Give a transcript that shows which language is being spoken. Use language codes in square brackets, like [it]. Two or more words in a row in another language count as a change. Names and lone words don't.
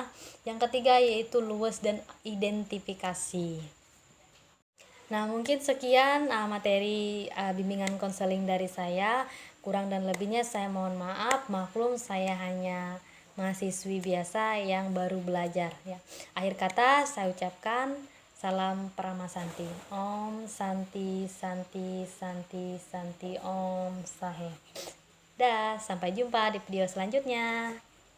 [id] Yang ketiga yaitu luas dan identifikasi. Nah, mungkin sekian materi bimbingan konseling dari saya. Kurang dan lebihnya saya mohon maaf, maklum saya hanya mahasiswi biasa yang baru belajar ya. Akhir kata saya ucapkan salam Paramasanti. [sa] Om Santi Santi Santi Santi Om Sahe. [id] Dah, sampai jumpa di video selanjutnya.